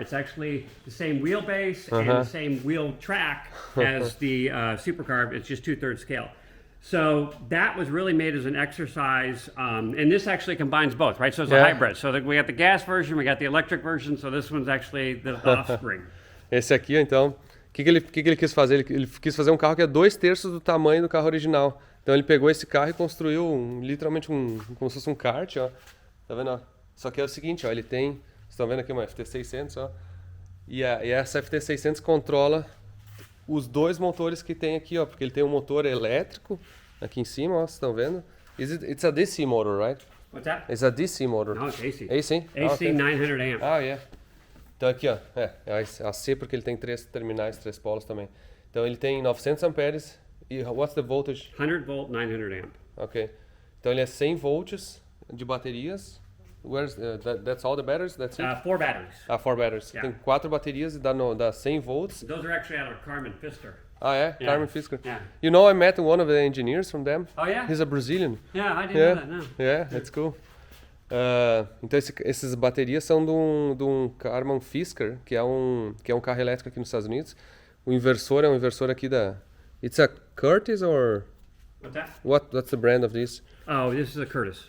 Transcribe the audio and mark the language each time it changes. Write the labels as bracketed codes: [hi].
[en] It's actually the same wheelbase and the same wheel track as the supercar. It's just 2/3 scale. So that was really made as an exercise, and this actually combines both, right? So it's a hybrid. So we got the gas version, we got the electric version, so this one's actually the offspring. [pt] Esse aqui, então, o que ele quis fazer? Ele quis fazer um carro que é 2/3 do tamanho do carro original. Então ele pegou esse carro e construiu literalmente como se fosse um kart, ó. Tá vendo? Ó? Só que é o seguinte, ó, ele tem, vocês estão vendo aqui uma FT600, ó. E essa FT600 controla os 2 motores que tem aqui, ó, porque ele tem um motor elétrico aqui em cima, ó, vocês estão vendo? [en] It's a DC motor, right? What's that? It's a DC motor. No, it's AC. AC? AC okay. 900 amp. Ah, yeah. [pt] Então aqui, ó, é AC porque ele tem 3 terminais, 3 polos também. Então ele tem 900 amperes e [en] what's the voltage? 100 volt, 900 amp. Ok. [pt] Então ele é 100 volts de baterias. [en] That's all the batteries? That's it? 4 batteries. 4 batteries. Yeah. [pt] Tem 4 baterias e dá 100 volts. [en] Those are actually out of Carmen Pfister. [pt] Ah, é? [en] Yeah. Carmen Fisker. Yeah. You know, I met one of the engineers from them. Oh yeah. He's a Brazilian. Yeah, I didn't Yeah, know that. No. yeah, that's cool. [pt] Então essas baterias são de um Carmen Fisker, que é um carro elétrico aqui nos Estados Unidos. O inversor é um inversor aqui da... [en] It's a Curtis or... What's that? What's the brand of this? Oh, this is a Curtis.